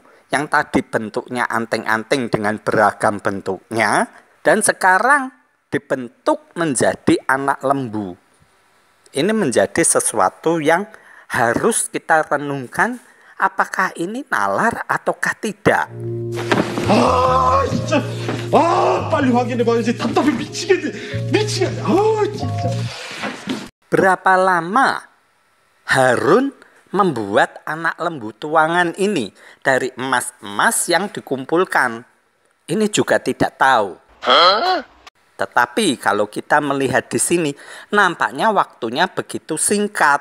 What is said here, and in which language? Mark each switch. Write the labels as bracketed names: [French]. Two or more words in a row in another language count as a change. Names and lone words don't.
[Indonesian] Yang tadi bentuknya anting-anting dengan beragam bentuknya. Dan sekarang dibentuk menjadi anak lembu. Ini menjadi sesuatu yang harus kita renungkan. Apakah ini nalar ataukah tidak? [Korean] 진짜. 빨리 확인해봐야지. 답답해 미치겠네. 진짜. [Indonesian] Berapa lama Harun membuat anak lembu tuangan ini dari emas-emas yang dikumpulkan? Ini juga tidak tahu. Tetapi kalau kita melihat di sini, nampaknya waktunya begitu singkat.